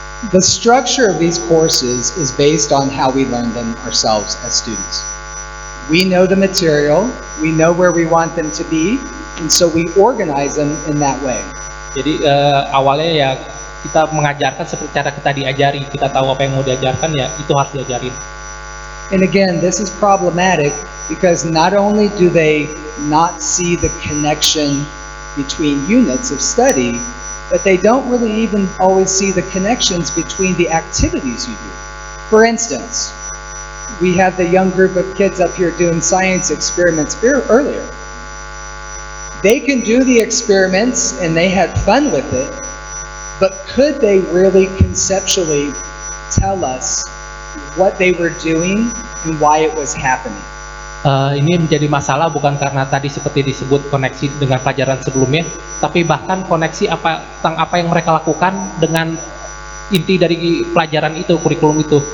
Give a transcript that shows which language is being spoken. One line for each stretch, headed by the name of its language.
English: The structure of these courses is based on how we learn them ourselves as students. We know the material, we know where we want them to be, and so we organize them in that way.
Indonesian: Jadi awalnya ya kita mengajarkan seperti cara kita diajari, kita tahu apa yang mau diajarkan, ya itu harus diajarin.
English: And again, this is problematic because not only do they not see the connection between units of study, but they don't really even always see the connections between the activities you do. For instance, we had the young group of kids up here doing science experiments earlier. They can do the experiments and they had fun with it, but could they really conceptually tell us what they were doing and why it was happening?
Indonesian: Ini menjadi masalah bukan karena tadi seperti disebut koneksi dengan pelajaran sebelumnya, tapi bahkan koneksi tentang apa yang mereka lakukan dengan inti dari pelajaran itu, kurikulum itu.